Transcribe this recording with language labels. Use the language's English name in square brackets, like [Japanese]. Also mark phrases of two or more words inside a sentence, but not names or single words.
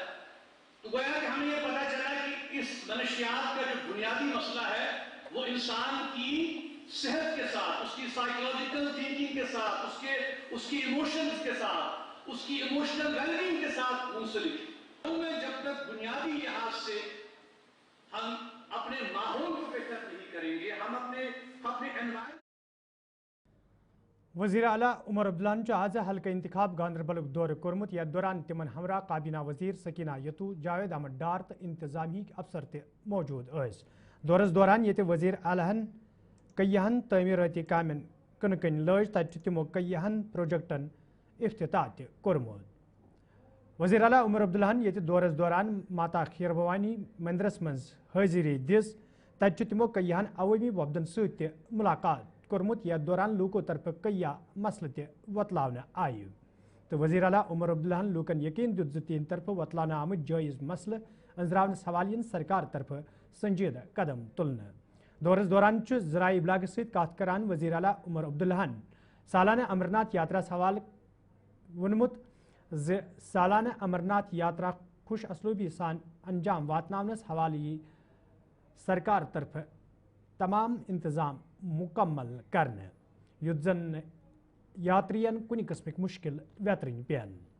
[Urdu] تو گویا کہ ہمیں یہ پتا چلا کہ اس منشیات کا جو بنیادی مسئلہ ہے وہ انسان کی صحت کے ساتھ، اس کی [English] psychological thinking [Urdu] کے ساتھ، اس کی ایموشنز کے ساتھ، اس کی [English] emotional wellbeing [Urdu] کے ساتھ منسلک ہے. ان میں جب تک بنیادی لحاظ سے ہم اپنے ماحول کو بہتر نہیں کریں گے، ہم اپنے انوائرنمنٹ. [Kashmiri] वज़ीर आला उमर अब्दुल्लाहन आज हल्का इंतखाब गांदरबल दौर कोर्मुत। यथ दौरान तिमन हमरा काबीना वजीर सकीना यतू, जावेद अहमद डार तो इंतजामी अफसर ते मौजूद अस। दौरस दौरान ये वज़ीर आलाहन कयहन तमीराती कामन कन कन लज, तत तिमो कयहन प्रोजेक्टन इफ्तिताह ते कोर्मुत। वज़ीर आला उमर अब्दुल्लाहन ये दौरस दौरान माता खीर भवानी मंदिरस मज हाजिरी दिस, तत तिमो कयहन अवामी वफदन सत मुलाकात कोर्मुत। यथ दौरान लूको तरफ कया मसल ते वतलावन आय। तो वज़ीर आला उमर अब्दुल्लाहन लूकन यकीन दुत तीन तरफ वतलान आमद जायज़ मसल अंजरावन सवालियन सरकार तरफ संजीदा कदम तुलने। दौरस दौरान ज़राए इब्लाग सत कत करान वज़ीर आला उमर अब्दुल्लाहन सालाना अमरनाथ यात्रा सवाल वोनमुत सालाना अमरनाथ यात्रा खुश असलूबी सान अंजाम वातनावनस हवाले सरकार तरफ तमाम इंतजाम मुकम्मल करने युद्ध जन यात्रियन कुछ किस्मिक मुश्किल वेतरन पेन।